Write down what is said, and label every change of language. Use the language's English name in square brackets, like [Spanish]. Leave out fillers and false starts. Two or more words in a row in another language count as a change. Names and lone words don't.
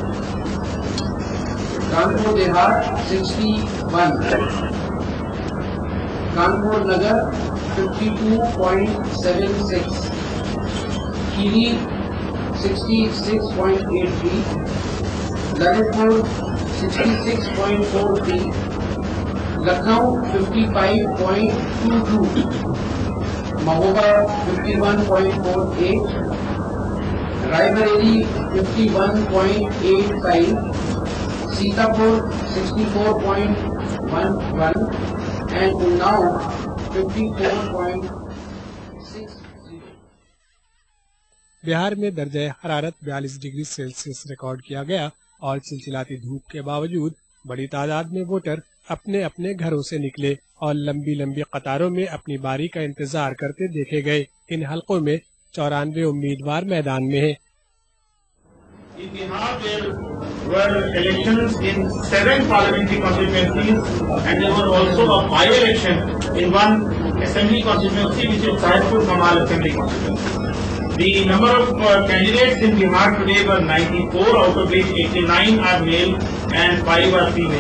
[English] Kanpur Dehat 61, Kanpur Nagar 52.76, Khiri 66.83, Lalitpur 66.43, Lucknow 55.22, Mahoba 51.48, Raebareli 51.85, Sitapur 64.11 and Unnao 54.60. [Urdu] بہار میں درجہ حرارت 42 [English] degree Celsius [Urdu] ریکارڈ کیا گیا اور چلچلاتی دھوپ کے باوجود بڑی تعداد میں ووٹر اپنے اپنے گھروں سے نکلے اور لمبی لمبی قطاروں میں اپنی باری کا انتظار کرتے دیکھے گئے. ان حلقوں میں 94 امیدوار میدان میں ہیں. [English] In Bihar, there were elections in 7 parliamentary constituencies and there was also a by-election in one assembly constituency, which is Sahibpur Kamal Assembly Constituency. The number of candidates in Bihar today were 94, out of which 89 are male and 5 are female.